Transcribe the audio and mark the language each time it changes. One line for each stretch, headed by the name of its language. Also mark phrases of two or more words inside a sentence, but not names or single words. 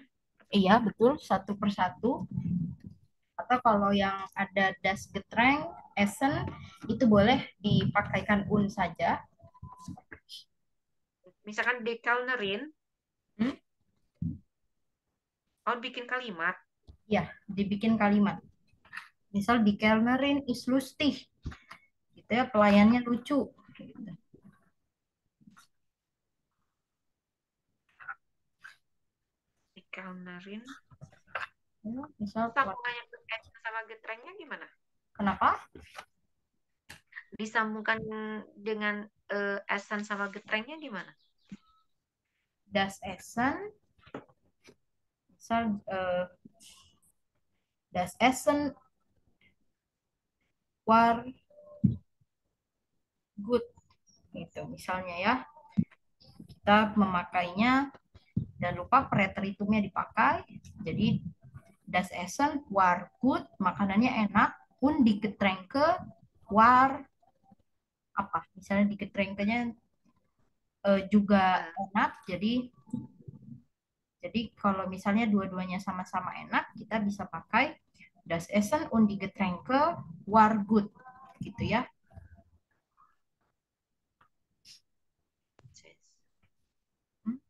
Indonesian: iya betul, satu persatu. Atau kalau yang ada
German: das Getränk, Essen,
Indonesian: itu boleh dipakaikan un saja. Misalkan dekalnerin, Hmm? oh bikin kalimat. Ya, dibikin kalimat. Misal
German: di Kellnerin is lustig,
Indonesian: gitu ya, pelayannya lucu. Gitu.
German: Dekalnerin.
Indonesian: Ya, misal Sambungannya sama getrengnya gimana? kenapa? Disambungkan dengan Essen sama getrengnya gimana?
German: Das Essen, misal das Essen war good,
Indonesian: gitu misalnya ya. Kita memakainya dan lupa preteritumnya dipakai.
German: Jadi das Essen war gut,
Indonesian: makanannya enak.
German: Und die Getränke war apa?
Indonesian: Misalnya di Getränke-nya juga Eh, enak. Jadi kalau misalnya dua-duanya sama-sama enak, kita bisa pakai
German: das Essen und die Getränke war gut,
Indonesian: gitu ya. Hmm?